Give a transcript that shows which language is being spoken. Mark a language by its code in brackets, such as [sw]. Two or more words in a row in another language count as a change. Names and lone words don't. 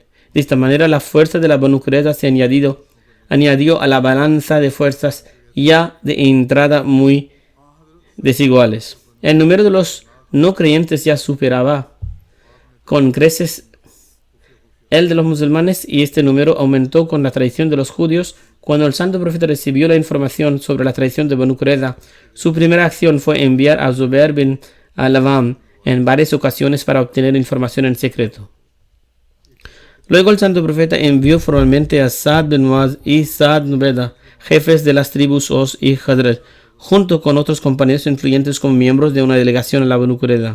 [es] De esta manera, la fuerza de la Banu Qurayza se añadió a la balanza de fuerzas ya de entrada muy desiguales. El número de los no creyentes ya superaba con creces el de los musulmanes, y este número aumentó con la traición de los judíos. Cuando el santo profeta recibió la información sobre la traición de Banu Qurayza, su primera acción fue enviar a Zubair bin al-Awwam en varias ocasiones para obtener información en secreto. Luego el santo profeta envió formalmente a Sa'd bin Mu'adh y Sa'd bin Ubadah, jefes de las tribus Aus y Khazraj, junto con otros compañeros influyentes como miembros de una delegación a la Banu Qurayza.